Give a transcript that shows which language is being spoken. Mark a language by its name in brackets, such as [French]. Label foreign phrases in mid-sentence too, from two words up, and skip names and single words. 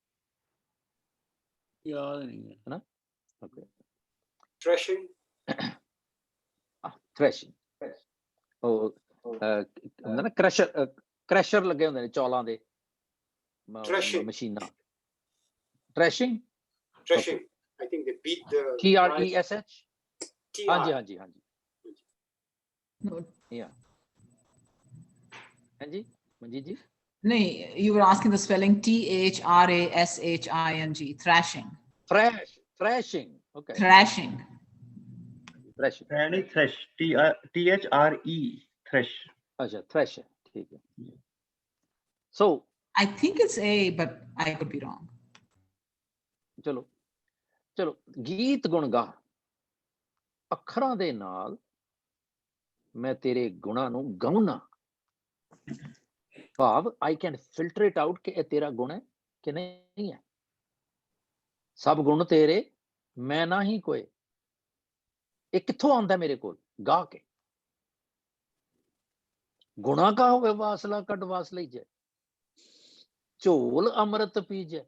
[Punjabi] ਯਾਦ ਨਹੀਂ ਹੈ ਹਨਾ? ਓਕੇ, [English] Threshing. ਥ੍ਰੈਸ਼ਿੰਗ। [Punjabi] ਉਹ ਹੁੰਦਾ ਨਾ ਕ੍ਰੈਸ਼ਰ, ਕ੍ਰੈਸ਼ਰ ਲੱਗੇ ਹੁੰਦੇ ਨੇ ਚੌਲਾਂ ਦੇ, [English] Threshing. [Punjabi] ਮਸ਼ੀਨਾਂ। ਥ੍ਰੈਸ਼ਿੰਗ, [English] Threshing. I think they beat the TRESH। TR. [Punjabi] ਹਾਂਜੀ ਹਾਂਜੀ ਹਾਂਜੀ, ਯਾ ਹਾਂਜੀ ਮਨਜੀਤ ਜੀ। [English] No, you were asking the spelling THRASHING, thrashing. Thrashing, okay. Thrashing. Thrashing, [Punjabi] ਨਹੀਂ, ਥ੍ਰੈਸ਼, THRE, ਥ੍ਰੈਸ਼। ਅੱਛਾ ਥ੍ਰੈਸ਼, ਠੀਕ ਹੈ। So [English] I think it's A, but I could be wrong. [Punjabi] ਚਲੋ ਚਲੋ, ਗੀਤ ਗੁਣ ਗਾ, ਅੱਖਰਾਂ ਦੇ ਨਾਲ ਮੈਂ ਤੇਰੇ ਗੁਣਾਂ ਨੂੰ ਗਾਉਣਾ। ਭਾਵ [English] I can filter it out [Punjabi] ਕਿ ਇਹ ਤੇਰਾ ਗੁਣ ਹੈ ਕਿ ਨਹੀਂ ਹੈ। ਸਭ ਗੁਣ ਤੇਰੇ, ਮੈਂ ਨਾ ਹੀ ਕੋਏ। ਇਹ ਕਿੱਥੋਂ ਆਉਂਦਾ ਮੇਰੇ ਕੋਲ? ਗਾ ਕੇ। ਗੁਣਾ ਕਾ ਹੋਵੇ ਵਾਸਲਾ ਕੱਢ ਵਾਸ ਲਈ ਜੈ, ਝੋਲ ਅੰਮ੍ਰਿਤ ਪੀਜੈ।